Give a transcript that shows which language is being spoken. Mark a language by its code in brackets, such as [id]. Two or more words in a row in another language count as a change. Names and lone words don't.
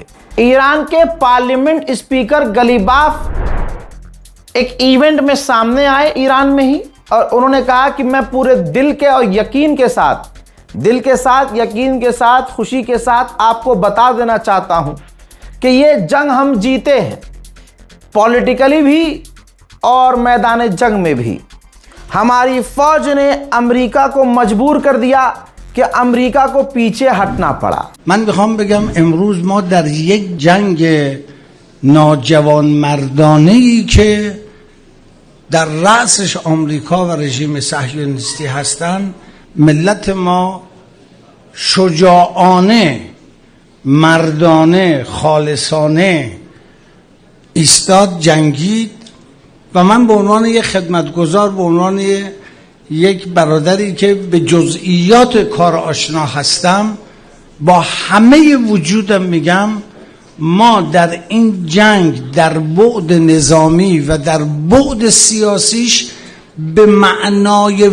[hi] ईरान के [en] parliament speaker [hi] गलीबाफ एक इवेंट में सामने आए ईरान में ही, और उन्होंने कहा कि मैं पूरे दिल के और यकीन के साथ, यकीन के साथ, खुशी के साथ आपको बता देना चाहता हूं कि ये जंग हम जीते हैं, पॉलिटिकली भी और मैदान जंग में भी। हमारी फौज ने अमेरिका को मजबूर कर दिया कि अमेरिका को पीछे हटना पड़ा। [fa] من میخوام بگم امروز ما در یک جنگ ناجوان مردانه ای که در رأسش آمریکا و رژیم صهیونیستی هستند، ملت ما شجاعانه، مردانه، خالصانه ایستاد، جنگید و من به عنوان یک خدمتگزار، به عنوان یک برادری که به جزئیات کار آشنا هستم، با همه وجودم میگم ما در این جنگ در بعد نظامی و در بعد سیاسیش به معنای